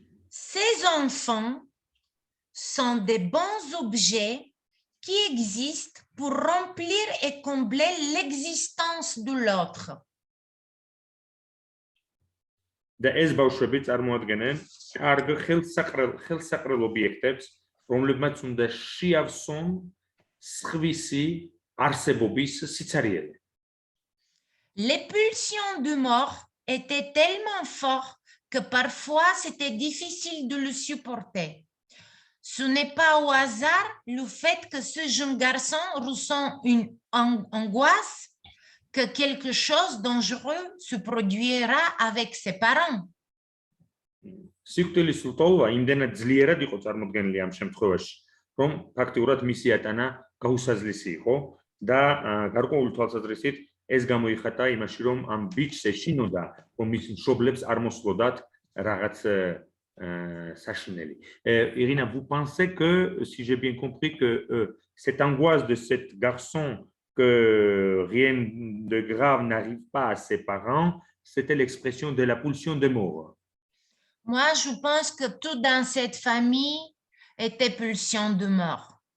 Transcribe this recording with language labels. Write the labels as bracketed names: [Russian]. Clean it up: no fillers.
[French] ces enfants sont des bons objets qui existe pour remplir et combler l'existence de l'autre. [Georgian] და ეს ბავშვები წარმოადგენენ კარგ ხელსაყრელ ობიექტებს, რომლებმაც უნდა შეავსონ სხვისი არსებობის სიცარიელე. [French] Les pulsions de mort étaient tellement fortes que parfois c'était difficile de le supporter. Ce n'est pas au hasard le fait que ce jeune garçon ressent une angoisse que quelque chose de dangereux se produira avec ses parents. [Georgian] სიკვდილის ლტოლვა იმდენად ძლიერად იყო წარმოდგენილი ამ შემთხვევაში, რომ ფაქტიურად მისი ატანა გაუსაზლისი იყო და გარკვეული თვალსაზრისით ეს გამოიხატა იმაში, რომ ამ ბიჭს ეშინოდა, რომ მის მშობლებს არ მოსვლოდათ რაღაც sachineli. [French] Irina, vous pensez que, si j'ai bien compris, que cette angoisse de cet garçon que rien de grave n'arrive pas à ses parents, c'était l'expression de la pulsion de mort. Moi, je pense que tout dans cette famille était pulsion de mort.